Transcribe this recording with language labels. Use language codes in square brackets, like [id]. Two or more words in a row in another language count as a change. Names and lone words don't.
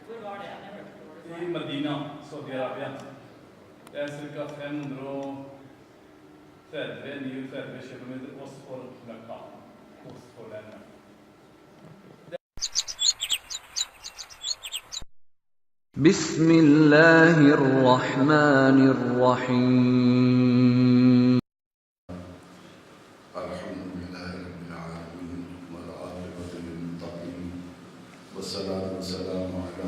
[da] di Medina, Saudi Arabia. Det er ca. 530 km øst for Mekka. Øst for landet. [ar] بسم الله الرحمن الرحيم الحمد لله رب العالمين والعاقبة للمتقين والصلاة والسلام على